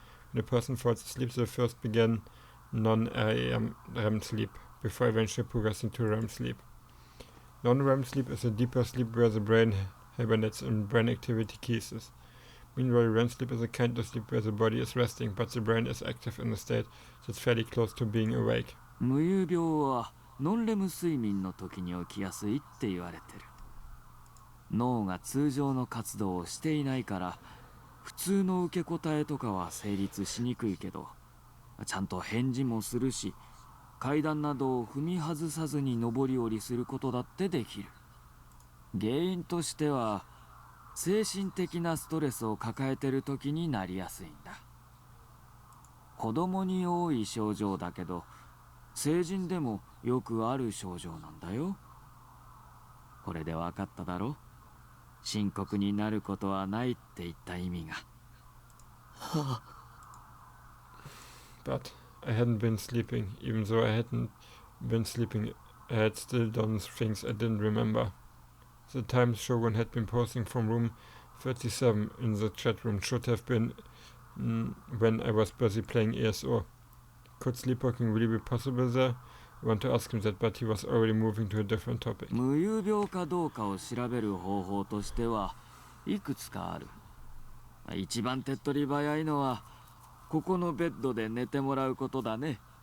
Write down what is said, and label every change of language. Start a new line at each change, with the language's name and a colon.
English: When a person falls asleep, they first begin non-REM sleep, before eventually progressing to REM sleep. Non-REM sleep is a deeper sleep where the brain hibernates and brain activity ceases. Meanwhile, REM sleep is a kind of sleep where the body is resting, but the brain is active in a state that's fairly close to being awake.
Japanese: 無遊病はノンレム睡眠の時に起きやすいって言われてる。脳が通常の活動をしていないから普通の受け答えとかは成立しにくいけど、ちゃんと返事もするし、階段などを踏み外さずに上り下りすることだってできる。原因としては精神的なストレスを抱えてる時になりやすいんだ。子供に多い症状だけど成人でもよくある症状なんだよ。これで分かっただろ。深刻になることはないって言った意味が。
English: But I hadn't been sleeping. Even though I hadn't been sleeping, I had still done things I didn't remember. The time Shogun had been posting from room 37 in the chat room should have been when I was busy playing ESO. Could sleepwalking really be possible there? I want to ask him that, but he was already moving to a different topic.
Japanese: 無遊病かどうかを調べる方法としてはいくつかある。一番手っ取り早いのはここのベッドで寝てもらうことだね。